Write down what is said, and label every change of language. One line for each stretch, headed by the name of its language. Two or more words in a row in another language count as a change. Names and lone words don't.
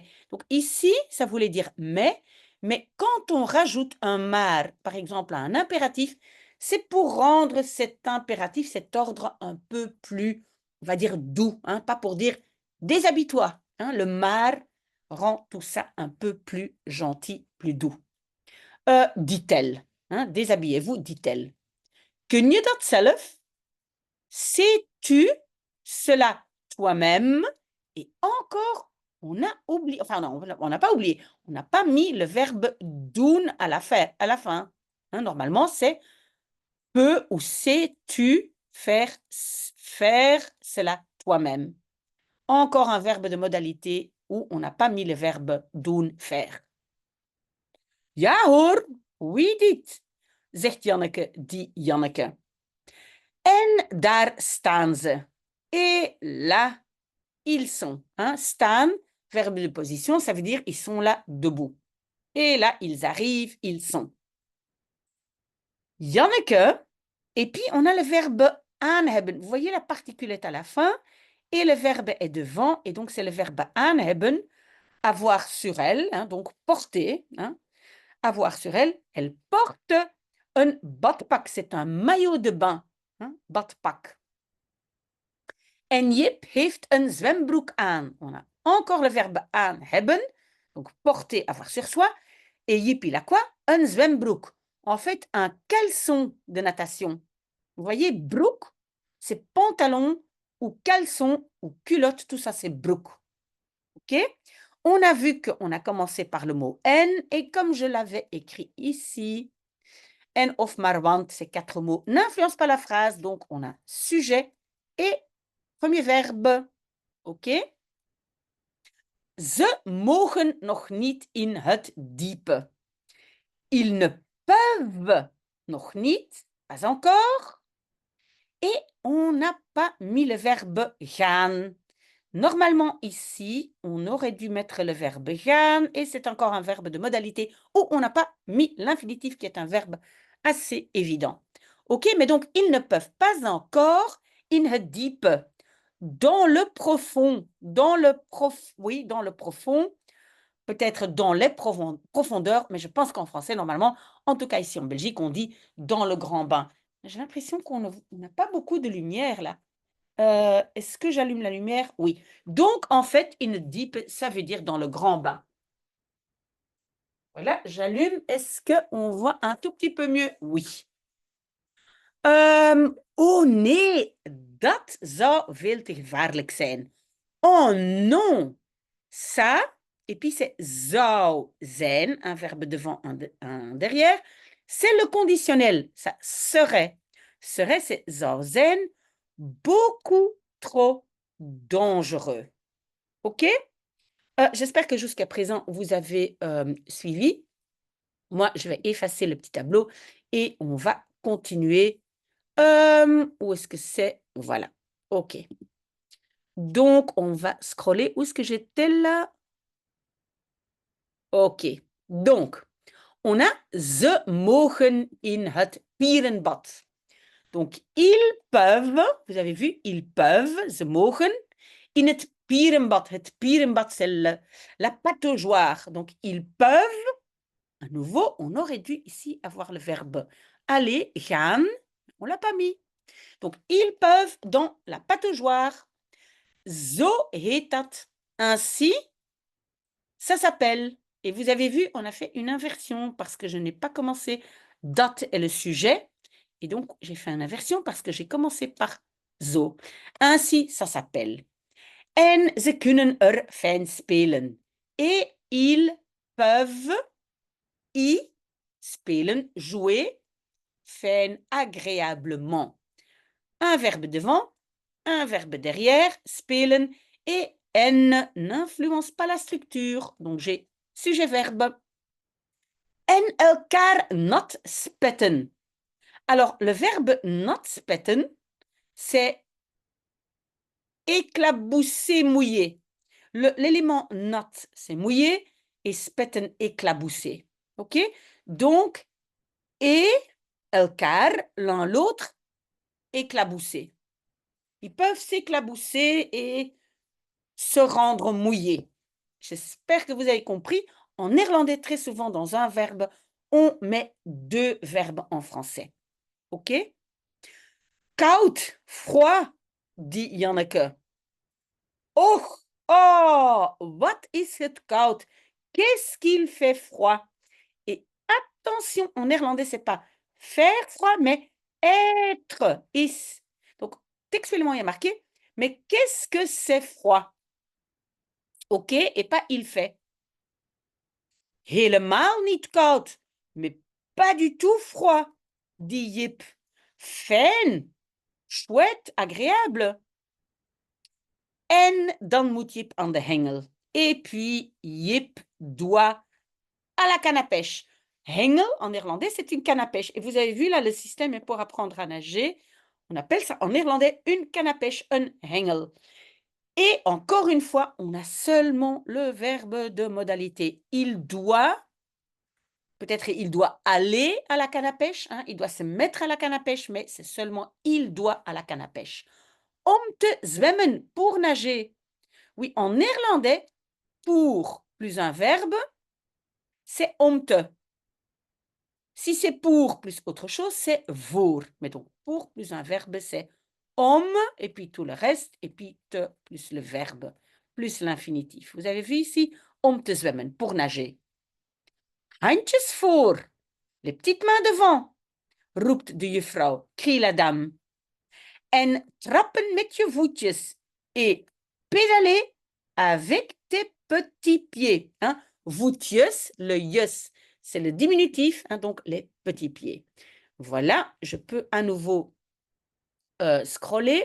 French: Donc ici, ça voulait dire mais quand on rajoute un maar, par exemple, à un impératif, c'est pour rendre cet impératif, cet ordre un peu plus, on va dire, doux, hein, pas pour dire déshabille-toi. Hein, le maar rend tout ça un peu plus gentil, plus doux. Dit-elle, hein, déshabillez-vous, dit-elle.
Dutch: Kun je dat zelf?
French: Sais-tu cela toi-même? Et encore, on a oublié, enfin non, on n'a pas oublié, on n'a pas mis le verbe doen à la fin. Hein, normalement, c'est peux ou sais-tu faire cela toi-même. Encore un verbe de modalité où on n'a pas mis le verbe doen, faire.
Dutch: Ja hoor, wie dit? Zegt Janneke, dit Janneke. En daar staan ze.
French: Et là, ils sont. Hein? Staan, verbe de position, ça veut dire ils sont là debout. Et là, ils arrivent, ils sont. Janneke, et puis on a le verbe
Dutch: aan hebben.
French: Vous voyez, la particule est à la fin et le verbe est devant. Et donc, c'est le verbe
Dutch: aan hebben,
French: avoir sur elle, hein, donc porter. Hein, avoir sur elle, elle porte un badpak. C'est un maillot de bain. Hein, badpak.
Dutch: En Jip heeft een zwembroek aan.
French: On a encore le verbe
Dutch: aan hebben,
French: donc porter, avoir sur soi. Et Jip, il a quoi? Un zwembroek. En fait, un caleçon de natation. Vous voyez, broek, c'est pantalon ou caleçon ou culotte, tout ça, c'est broek. OK? On a vu qu'on a commencé par le mot en, et comme je l'avais écrit ici,
Dutch: en of maar want,
French: ces 4 mots n'influencent pas la phrase, donc on a sujet et premier verbe. OK?
Dutch: Ze mogen nog niet in het diepe.
French: Ils ne peuvent
Dutch: nog niet,
French: pas encore. Et on n'a pas mis le verbe gaan. Normalement, ici, on aurait dû mettre le verbe gaan et c'est encore un verbe de modalité où on n'a pas mis l'infinitif qui est un verbe assez évident. OK, mais donc, ils ne peuvent pas encore
Dutch: in het diepe.
French: Dans le profond, dans le profond, peut-être dans les profondeurs, mais je pense qu'en français, normalement, en tout cas ici en Belgique, on dit dans le grand bain. J'ai l'impression qu'on n'a pas beaucoup de lumière là. Est-ce que j'allume la lumière? Oui. Donc, en fait,
Dutch: in a deep,
French: ça veut dire dans le grand bain. Voilà, j'allume. Est-ce qu'on voit un tout petit peu mieux? Oui.
Dutch: Oh nee, dat zou veel te gevaarlijk zijn.
French: Oh non! Ça, et puis c'est
Dutch: zou zijn,
French: un verbe devant, un derrière. C'est le conditionnel, ça serait. Serait, c'est
Dutch: zou zijn,
French: beaucoup trop dangereux. OK? J'espère que jusqu'à présent, vous avez suivi. Moi, je vais effacer le petit tableau et on va continuer. Où est-ce que c'est? Voilà. OK. Donc, on va scroller. Où est-ce que j'étais là? OK. Donc, on a
Dutch: ze mogen in het pierenbad.
French: Donc, ils peuvent, vous avez vu, ils peuvent,
Dutch: ze mogen, in het pierenbad. Het pierenbad,
French: c'est la pataugeoire. Donc, ils peuvent, à nouveau, on aurait dû ici avoir le verbe aller, gaan, on ne l'a pas mis. Donc, ils peuvent dans la pataugeoire.
Dutch: Zo heet dat.
French: Ainsi, ça s'appelle. Et vous avez vu, on a fait une inversion parce que je n'ai pas commencé. Dat est le sujet. Et donc, j'ai fait une inversion parce que j'ai commencé par zo. Ainsi, ça s'appelle.
Dutch: En ze kunnen er fijn spelen.
French: Et ils peuvent y spelen, jouer, fijn, agréablement. Un verbe devant, un verbe derrière, spelen, et en n'influence pas la structure. Donc, j'ai sujet-verbe.
Dutch: En elkaar nat spetten.
French: Alors, le verbe
Dutch: nat spetten,
French: c'est éclabousser, mouiller. L'élément nat, c'est mouiller, et spetten, éclabousser. OK? Donc, et elkaar, l'un l'autre, éclabousser. Ils peuvent s'éclabousser et se rendre mouillé. J'espère que vous avez compris. En néerlandais, très souvent, dans un verbe, on met deux verbes en français. OK? Koud, froid, dit Janneke.
Dutch: Oh, oh, wat is het koud?
French: Qu'est-ce qu'il fait froid? Et attention, en néerlandais, c'est pas faire froid, mais être. Is. Donc, textuellement, il y a marqué, mais qu'est-ce que c'est froid? OK? Et pas il fait.
Dutch: Helemaal niet koud,
French: mais pas du tout froid, dit Jip. Fijn, chouette, agréable.
Dutch: En dan moet Jip aan de hengel.
French: Et puis, Jip doit à la canne à pêche. Hengel, en néerlandais, c'est une canne à pêche. Et vous avez vu, là, le système est pour apprendre à nager. On appelle ça en néerlandais une canne à pêche, un hengel. Et encore une fois, on a seulement le verbe de modalité. Il doit, peut-être il doit aller à la canne à pêche, hein, il doit se mettre à la canne à pêche, mais c'est seulement il doit à la canne à pêche.
Dutch: Om te zwemmen,
French: pour nager. Oui, en néerlandais, pour plus un verbe, c'est
Dutch: om te.
French: Si c'est pour plus autre chose, c'est voor. Mais donc, pour plus un verbe, c'est om, et puis tout le reste, et puis te plus le verbe, plus l'infinitif. Vous avez vu ici,
Dutch: om te zwemmen,
French: pour nager.
Dutch: Handjes voor,
French: les petites mains devant,
Dutch: roept de juffrouw,
French: crie la dame.
Dutch: En trappen met je voetjes
French: et pédaler avec tes petits pieds. Hein? Voetjes, le yus, c'est le diminutif, hein, donc les petits pieds. Voilà, je peux à nouveau scroller.